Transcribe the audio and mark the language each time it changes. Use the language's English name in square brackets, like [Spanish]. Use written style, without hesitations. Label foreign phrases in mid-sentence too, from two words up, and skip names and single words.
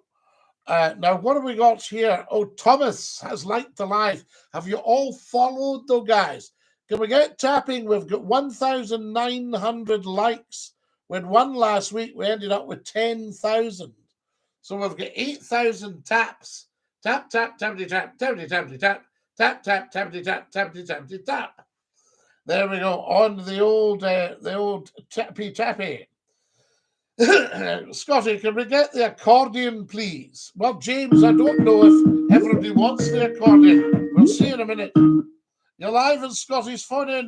[English] Now, what have we got here? Oh, Thomas has liked the live. Have you all followed, though, guys? Can we get tapping? We've got 1,900 likes. We had one last week. We ended up with 10,000. So we've got 8,000 taps. Tap, tap, tappity, tap, tappity, tappity, tap. Tap, tap, tappity, tap, tappity, tappity, tap. There we go. On the old tappy, tappy. Scotty, can we get the accordion, please? Well, James, I don't know if everybody wants the accordion. We'll see in a minute. You're live in Scotty's phone in.